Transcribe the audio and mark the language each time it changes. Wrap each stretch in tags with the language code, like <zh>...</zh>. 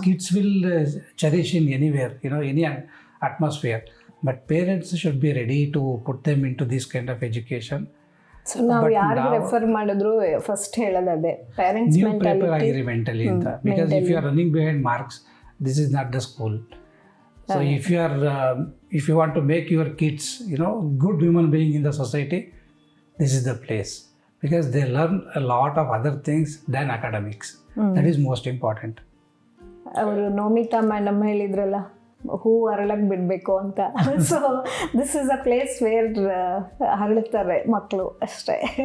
<en>Kids will cherish in anywhere, any atmosphere, but parents should be ready to put them in to this kind of education.</en> <kn>So ನಾವು ಯಾರಿಗೆ refer ಮಾಡಿದ್ರು first ಹೇಳೋದು ಅದೇ, parents prepare ಆಗಿರಿ mentally ಅಂತ.</kn> <en>Because if you are running behind marks, this is not the school. So if you want to make your kids good human being in the society, this is the place, because they learn a lot of other things than academics. That is most important.</en> <kn>ಅವರು ನೋಮಿತಾ madam ಹೇಳಿದ್ರಲ್ಲ, ಹೂ ಅರಳಕ್ಕೆ ಬಿಡಬೇಕು ಅಂತ.</kn> <en>so this is a place where</en> <kn>ಹರಳುತ್ತಾರೆ ಮಕ್ಕಳು ಅಷ್ಟೇ.</kn>